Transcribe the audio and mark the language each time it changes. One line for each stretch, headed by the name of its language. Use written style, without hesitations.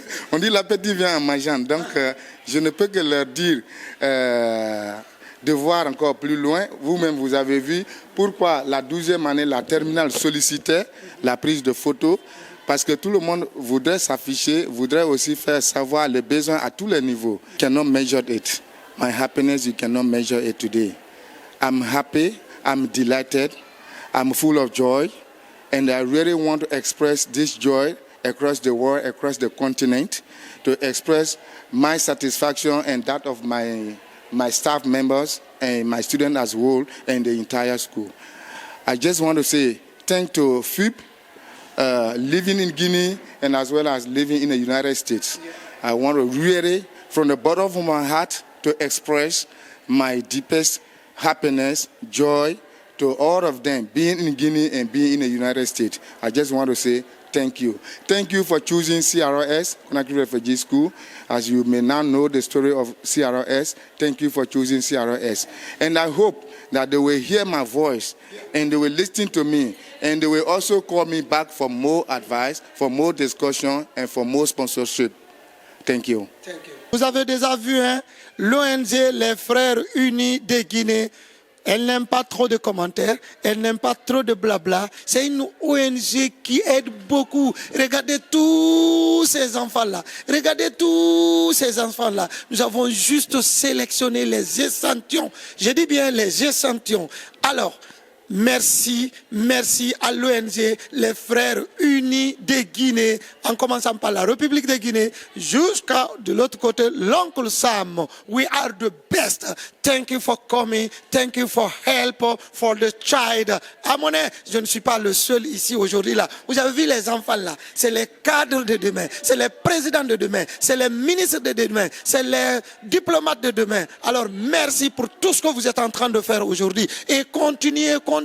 French: On dit l'appétit vient en mangeant. Donc je ne peux que leur dire de voir encore plus loin. Vous-même, vous avez vu pourquoi la 12e année, la terminale sollicitait la prise de photos. Parce que tout le monde voudrait s'afficher, voudrait aussi faire savoir les besoins à tous les niveaux.
English: You cannot measure it. My happiness, you cannot measure it today. I'm happy, I'm delighted, I'm full of joy, and I really want to express this joy across the world, across the continent, to express my satisfaction and that of my staff members and my students as well and the entire school. I just want to say thank to FIP, living in Guinea and as well as living in the United States. I want to really, from the bottom of my heart, to express my deepest happiness, joy to all of them, being in Guinea and being in the United States. I just want to say thank you. Thank you for choosing CRS, Conakry Refugee School. As you may now know the story of CRS, thank you for choosing CRS. And I hope that they will hear my voice and they will listen to me and they will also call me back for more advice, for more discussion and for more sponsorship. Thank you.
French: Vous avez déjà vu l'ONG Les Frères Unis de Guinée Elle n'aime pas trop de commentaires, elle n'aime pas trop de blabla. C'est une ONG qui aide beaucoup. Regardez tous ces enfants-là. Regardez tous ces enfants-là. Nous avons juste sélectionné les échantillons. Je dis bien les échantillons. Alors, merci à l'ONG, les Frères Unis de Guinée, en commençant par la République de Guinée, jusqu'à de l'autre côté, l'Oncle Sam.
English: We are the best. Thank you for coming. Thank you for help for the child.
French: À mon avis, je ne suis pas le seul ici aujourd'hui là. Vous avez vu les enfants là. C'est les cadres de demain. C'est les présidents de demain. C'est les ministres de demain. C'est les diplomates de demain. Alors merci pour tout ce que vous êtes en train de faire aujourd'hui. Et continuez.